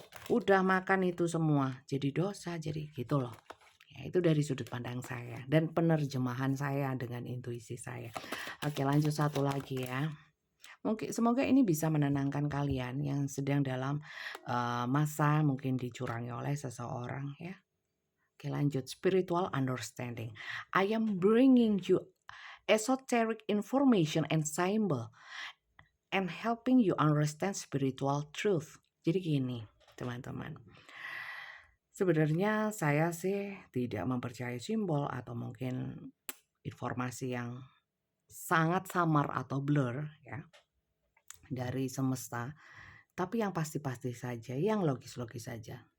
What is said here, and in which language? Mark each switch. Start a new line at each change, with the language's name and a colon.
Indonesian: Udah makan itu semua, jadi dosa, jadi gitu loh. Ya, itu dari sudut pandang saya dan penerjemahan saya dengan intuisi saya. Oke, lanjut satu lagi ya. Semoga ini bisa menenangkan kalian yang sedang dalam masa mungkin dicurangi oleh seseorang ya. Oke, lanjut.
English: Spiritual understanding. I am bringing you esoteric information and symbol and helping you understand spiritual truth.
Indonesian: Jadi gini, teman-teman. Sebenarnya saya sih tidak mempercayai simbol atau mungkin informasi yang sangat samar atau blur ya dari semesta, tapi yang pasti-pasti saja, yang logis-logis saja.